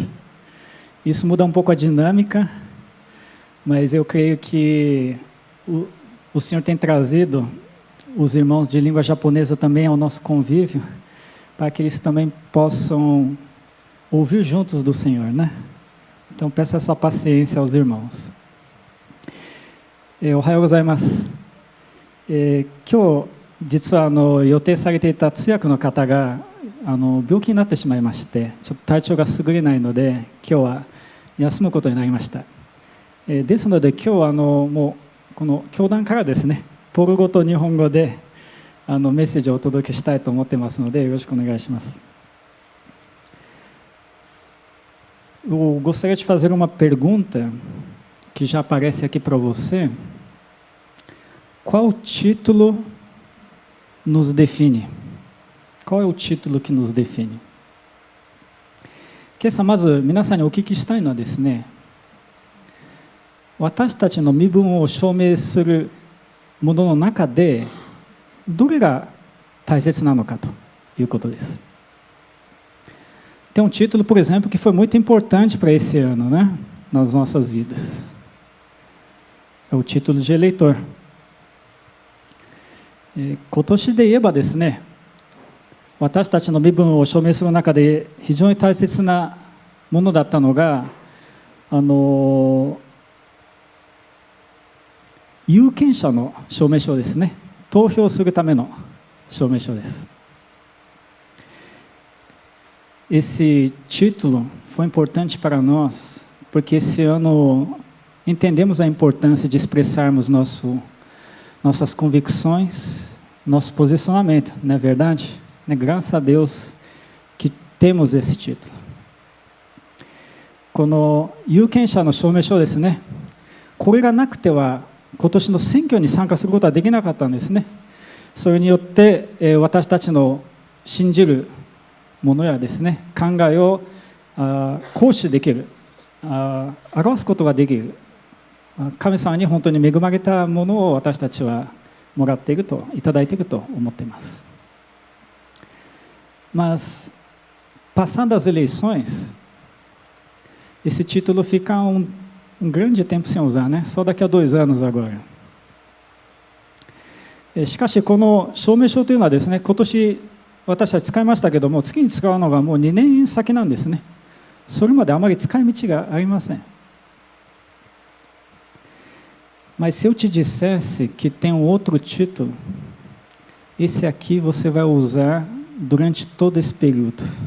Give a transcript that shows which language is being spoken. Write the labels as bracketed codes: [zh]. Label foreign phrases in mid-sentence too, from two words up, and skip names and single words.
[pt] Isso muda um pouco a dinâmica, mas eu creio que o Senhor tem trazido os irmãos de língua japonesa também ao nosso convívio, para que eles também possam ouvir juntos do Senhor, né? Então peço essa paciência aos irmãos. [ja] おはようございます. 今日実は予定されていた通訳の方が病気になってしまいまして、ちょっと体調が優れないので今日は休むことになりました。ですので今日はもうこの教団からですね、ポル語と日本語でメッセージをお届けしたいと思ってますのでよろしくお願いします。 [pt] Eu gostaria de fazer uma pergunta que já aparece aqui para você. Qual título nos define? Qual é o título que nos define? [ja] 今朝まず皆さんにお聞きしたいのはですね、私たちの身分を証明するものの中でどれが大切なのかということです。 [pt] Tem um título, por exemplo, que foi muito importante para esse ano, né? Nas nossas vidas. É o título de eleitor. [ja] 今年で言えばですね、私たちの身分を証明する中で非常に大切なものだったのが、有権者の証明書ですね。投票するための証明書です。 [pt] Esse título foi importante para nós, porque esse ano entendemos a importância de expressarmos nossas convicções, nosso posicionamento, não é verdade? Graças a Deus que temos esse título. [ja] この有権者の証明書ですね、これがなくては今年の選挙に参加することはできなかったんですね。それによって、私たちの信じるものやですね、考えを行使できる、表すことができる、神様に本当に恵まれたものを私たちはもらっていると、いただいていると思っています。 [pt] Mas, passando as eleições, esse título fica um grande tempo sem usar, né? Só daqui a 2 anos agora. [ja] しかしこの証明書というのはですね、今年私たち使いましたけども、次に使うのがもう2年先なんですね。それまであまり使い道がありません。 [pt] Mas se eu te dissesse que tem um outro título, esse aqui você vai usar durante todo esse período.